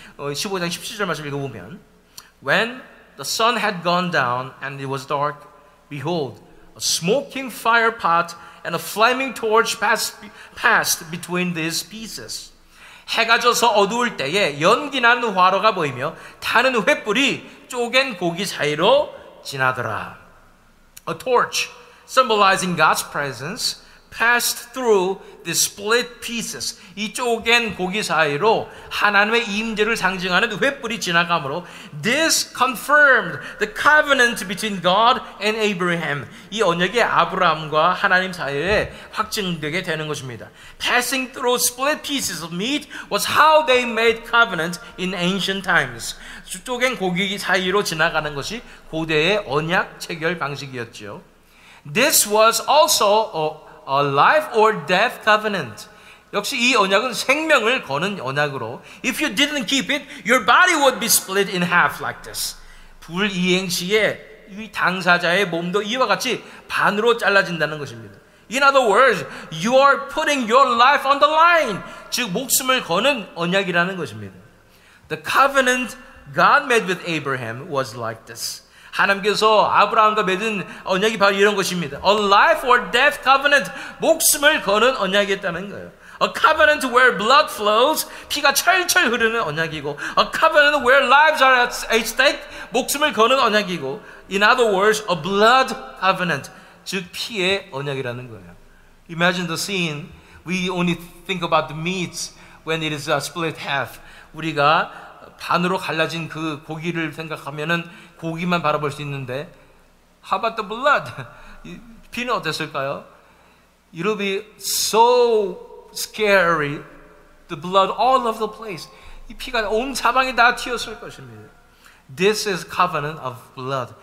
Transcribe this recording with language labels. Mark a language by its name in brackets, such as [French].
[Korean] 15장 17절 말씀 읽어보면 [English] When the sun had gone down and it was dark, behold, a smoking fire pot and a flaming torch passed between these pieces. [Korean] 해가 져서 어두울 때에 연기난 화로가 보이며 타는 횃불이 쪼갠 고기 사이로 지나더라. [English] A torch symbolizing God's presence passed through the split pieces. [Korean] 이 쪼갠 고기 사이로 하나님의 임재를 상징하는 횃불이 지나가므로 [English] this confirmed the covenant between God and Abraham. [Korean] 이 언약이 아브라함과 하나님 사이에 확증되게 되는 것입니다. [English] Passing through split pieces of meat was how they made covenant in ancient times. [Korean] 쪼갠 고기 사이로 지나가는 것이 고대의 언약 체결 방식이었죠. [English] This was also a life or death covenant. [Korean] 역시 이 언약은 생명을 거는 언약으로 [English] if you didn't keep it, your body would be split in half like this. [Korean] 불이행 시에 이 당사자의 몸도 이와 같이 반으로 잘라진다는 것입니다. [English] In other words, you are putting your life on the line. [Korean] 즉 목숨을 거는 언약이라는 것입니다. [English] The covenant God made with Abraham was like this. [Korean] 하나님께서 아브라함과 맺은 언약이 바로 이런 것입니다. [English] A life or death covenant. [Korean] 목숨을 거는 언약이었다는 거예요. [English] A covenant where blood flows. [Korean] 피가 철철 흐르는 언약이고, [English] a covenant where lives are at stake. [Korean] 목숨을 거는 언약이고, [English] in other words, a blood covenant. [Korean] 즉 피의 언약이라는 거예요. [English] Imagine the scene we only think about the meat when it is split half. [Korean] 우리가 반으로 갈라진 그 고기를 생각하면은 고기만 바라볼 수 있는데, [English] how about the blood? [Korean] 피는 어땠을까요? [English] It'll be so scary. The blood all over the place. [Korean] 이 피가 온 사방에 다 튀었을 것입니다. [English] This is covenant of blood.